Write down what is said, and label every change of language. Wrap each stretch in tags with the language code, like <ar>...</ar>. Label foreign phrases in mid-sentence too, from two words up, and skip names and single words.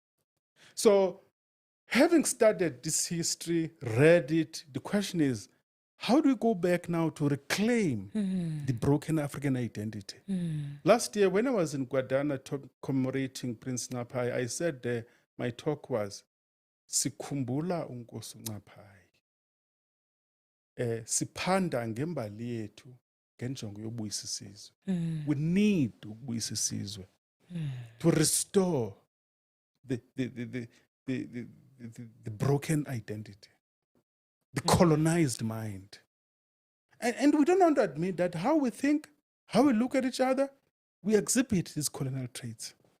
<en>So having studied this history, read it, the question is, how do we go back now to reclaim the broken African identity? Last year, when I was in Guadana commemorating Prince Nxapai, I said there, my talk was,</en> <xh>Sikhumbula uNkosi Nxapai. Siphanda ngembali yethu ngenjongo yobuyisa isizwe.</xh> <en>We need</en> <xh>ukubuyisa isizwe</xh> <en>to restore the broken identity, the colonized mind. And we don't want to admit that how we think, how we look at each other, we exhibit these colonial traits.</en>